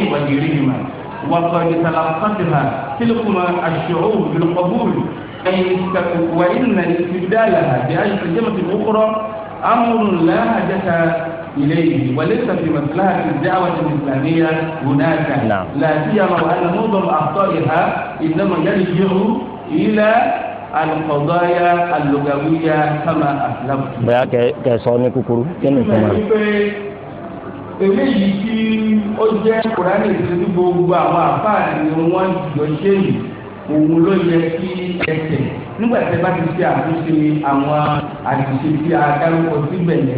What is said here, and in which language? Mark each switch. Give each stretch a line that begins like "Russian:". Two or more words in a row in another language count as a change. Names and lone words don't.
Arabic: وغيرهما وقد تلقتها تلكما الشعوب بالقبول وإن استبدالها بأي ترجمة أخرى أمر لا حاجة إليه وليس في مصلحة الدعوة الإسلامية هناك لا سيما وأن معظم أخطائها إنما يرجع إلى القضايا اللغوية كما أسلفت.
Yoruba: bóyá kẹsàn ní kúkúrú kí ni ìtumọ̀ rẹ̀. eléyìí tí ó jẹ́ Kùránì tí gbogbo àwọn àfáà ni wọ́n jọ ṣe yìí òun ló yẹ kí ẹsẹ̀ nígbà tí ẹ bá ti ṣe àtúnṣe àwọn àṣìṣe tí a dárúkọ síbẹ̀ yẹn.